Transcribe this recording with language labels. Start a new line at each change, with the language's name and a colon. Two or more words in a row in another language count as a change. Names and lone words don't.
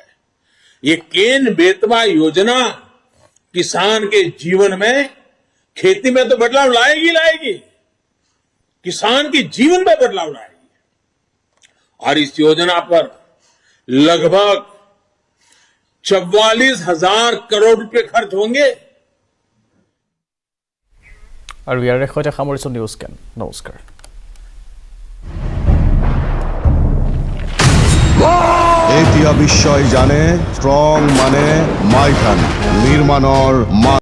Hindi: ये केन बेतवा योजना किसान के जीवन में, खेती में तो बदलाव लाएगी, किसान के जीवन में बदलाव लाएगी। और इस योजना पर लगभग 44,000 करोड़ रुपए खर्च होंगे।
Assamese: আৰু ইয়াৰ সৈতে সামৰিছোঁ নিউজ কেন। নমস্কাৰ। এতিয়া বিশ্বই জানে ষ্ট্ৰং মানে মাইথান নিৰ্মাণৰ